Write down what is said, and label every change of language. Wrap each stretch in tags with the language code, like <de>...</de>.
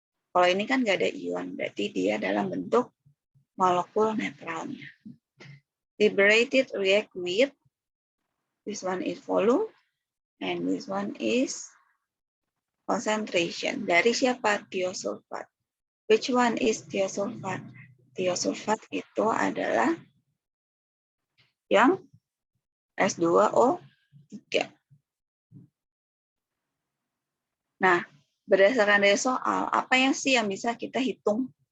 <id>Kalau ini kan nggak ada ion, berarti dia dalam bentuk molekul netralnya.</id> <en>Liberated react with, this one is volume, and this one is concentration.</en> <id>Dari siapa? Thiosulfat.</id> <en>Which one is thiosulfat?</en> <id>Thiosulfat itu adalah yang S2O3. Nah, berdasarkan dari soal, apa yang sih yang bisa kita hitung?</id>